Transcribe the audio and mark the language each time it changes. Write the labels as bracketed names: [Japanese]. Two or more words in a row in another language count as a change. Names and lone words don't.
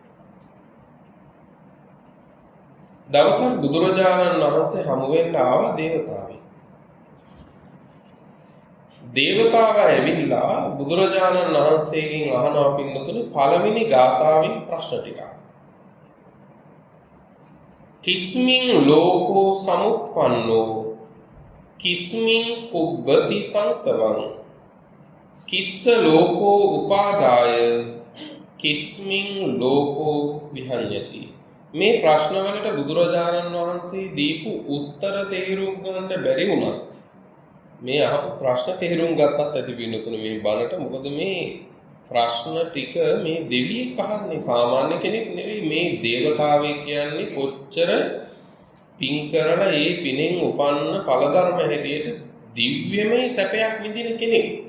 [Sinhala] දවසක් බුදුරජාණන් වහන්සේ හමු වෙන්න ආව දේවතාවෙක්. දේවතාව ඇවිල්ලා බුදුරජාණන් වහන්සේගෙන් අහනවා පින්නතුනි පළවෙනි ගාථාවෙන් ප්‍රශ්න ටිකක්. [Pali] කිස්මින් ලෝකෝ සමුප්පන්නෝ කිස්මින් කුබ්බති සංකවං කිස්ස ලෝකෝ උපාදාය කිස්මින් ලෝකෝ විහඤ්ඤති. [Sinhala] මේ ප්‍රශ්න වලට බුදුරජාණන් වහන්සේ දීපු උත්තර තේරුම් ගන්න බැරි වුණා. මේ අහපු ප්‍රශ්න තේරුම් ගත්තත් ඇති පින්නතුනේ මේ බණට. මොකද මේ ප්‍රශ්න ටික මේ දෙවියෙක් අහන්නේ සාමාන්‍ය කෙනෙක් නෙවෙයි. මේ දේවතාවෙක් කියන්නේ කොච්චර පින් කරලා ඒ පිනෙන් උපන්න ඵලධර්ම හැටියට දිව්‍යමය සැපයක් විඳින කෙනෙක්.